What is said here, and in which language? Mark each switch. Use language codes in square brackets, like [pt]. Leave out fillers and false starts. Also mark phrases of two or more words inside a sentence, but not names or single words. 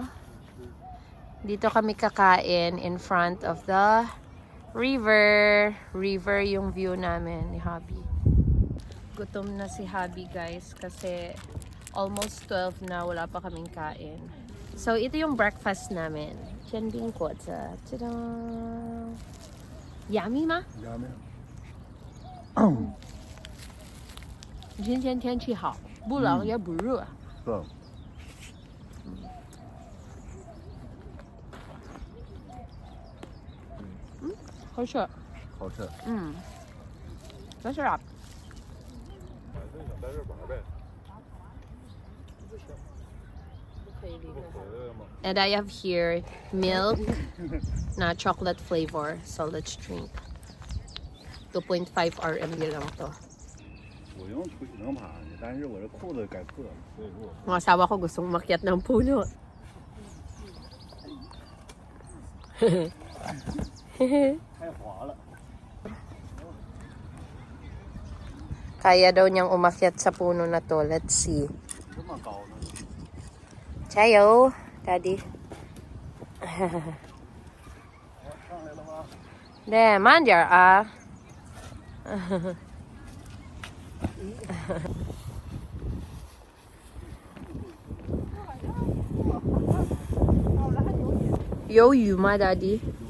[tl] Dito kami kakain [en] in front of the river. [tl] River yung view namin ni Habi. Gutom na si Habi guys kasi almost 12 na wala pa kaming kain. So ito yung breakfast namin. [zh] 煎饼果子. Tada! Yummy 吗？ [en] Yummy。 [zh] 今天天气好，不冷也不热。是。好吃。好吃。没事啊。在这玩呗。 [en] And I have here milk na chocolate flavor. So let's drink. 2.5 RMB [tl] lang to. [zh] 我用腿能爬上去，但是我这裤子该破了，所以说我。 [tl] Ang asawa ko gustong umakyat ng puno. [zh] 太滑了。 [tl] Kaya daw niyang umakyat sa puno na to. [en] Let's see. [zh] 这么高呢？ Chayo, Daddy. 上来了吗？ De, 慢点啊。有雨吗，Daddy？